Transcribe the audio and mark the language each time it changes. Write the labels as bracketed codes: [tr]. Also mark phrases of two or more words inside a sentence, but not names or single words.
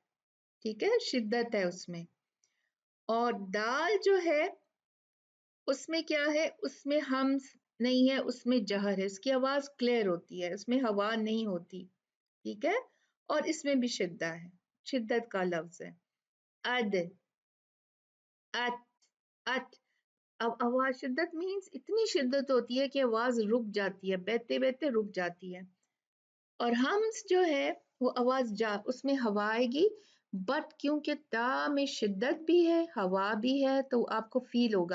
[ur] ٹھیک ہے، شدت ہے اس میں. اور دال جو ہے اس میں کیا ہے؟ اس میں ہمس نہیں ہے، اس میں جہر ہے، اس کی آواز کلیئر ہوتی ہے، اس میں ہوا نہیں ہوتی. ٹھیک ہے، اور اس میں بھی شدہ ہے، شدت کا لفظ ہے. اد، ات، ات. اب آواز شدت مینس اتنی شدت ہوتی ہے کہ آواز رک جاتی ہے، بہتے بہتے رک جاتی ہے. اور ہمس جو ہے وہ آواز اس میں ہوا آئے گی، بٹ کیونکہ تا میں شدت بھی ہے ہوا بھی ہے تو آپ کو فیل ہوگا.